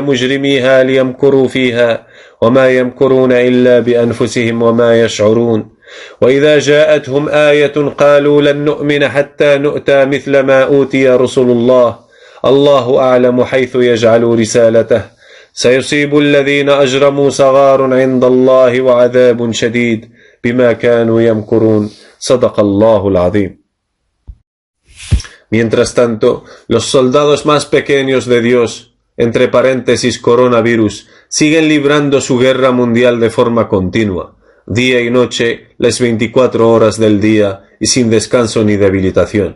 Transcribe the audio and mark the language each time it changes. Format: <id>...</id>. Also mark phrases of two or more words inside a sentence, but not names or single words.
<ar>مُجْرِمِيهَا لِيَمْكُرُوا فِيهَا وَمَا يَمْكُرُونَ إِلَّا بِأَنفُسِهِمْ وَمَا يَشْعُرُونَ وَإِذَا جَاءَتْهُمْ آيَةٌ قَالُوا لَن نُّؤْمِنَ حَتَّى نُؤْتَى مِثْلَ مَا أُوتِيَ رُسُلُ اللَّهِ الله أعلم حيث يجعل رسالته سيصيب الذين أجرموا صغار عند الله وعذاب شديد بما كانوا يمكرون صدق الله العظيم.</ar> <es>Mientras tanto, los soldados más pequeños de Dios, entre paréntesis coronavirus, siguen librando su guerra mundial de forma continua, día y noche, las 24 horas del día y sin descanso ni debilitación.</es>